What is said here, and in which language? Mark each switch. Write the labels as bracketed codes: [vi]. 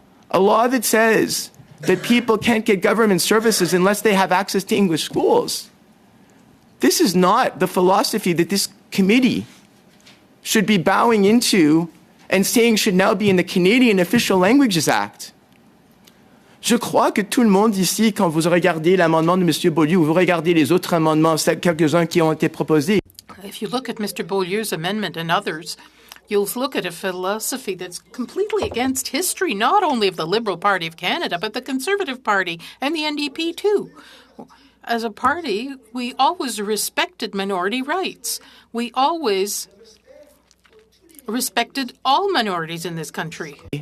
[en] A law that says that people can't get government services unless they have access to English schools. This is not the philosophy that this committee should be bowing into and saying should now be in the Canadian Official Languages Act. [fr] Je crois que tout le monde ici, quand vous regardez l'amendement de M. Beaulieu ou vous regardez les autres amendements, quelques-uns qui ont été proposés. [en] If you look at Mr. Beaulieu's amendment and others, you'll look at a philosophy that's completely against history, not only of the Liberal Party of Canada, but the Conservative Party and the NDP too. As a party, we always respected minority rights. We always respected all minorities in this country.